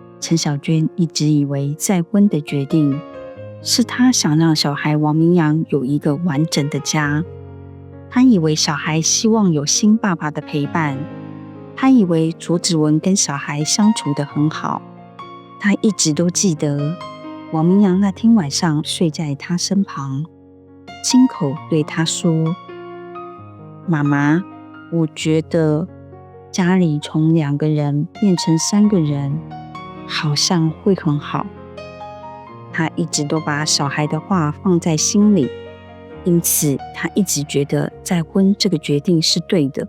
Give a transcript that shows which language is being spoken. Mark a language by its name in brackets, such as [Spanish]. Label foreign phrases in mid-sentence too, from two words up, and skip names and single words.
[Chinese] 陳小娟一直以為再婚的決定是她想讓小孩王明陽有一個完整的家，她以為小孩希望有新爸爸的陪伴，她以為卓子文跟小孩相處得很好。她一直都記得王明陽那天晚上睡在她身旁，親口對她說：媽媽，我覺得家裡從2個人變成3個人好像會很好。他一直都把小孩的話放在心裡，因此他一直覺得再婚這個決定是對的。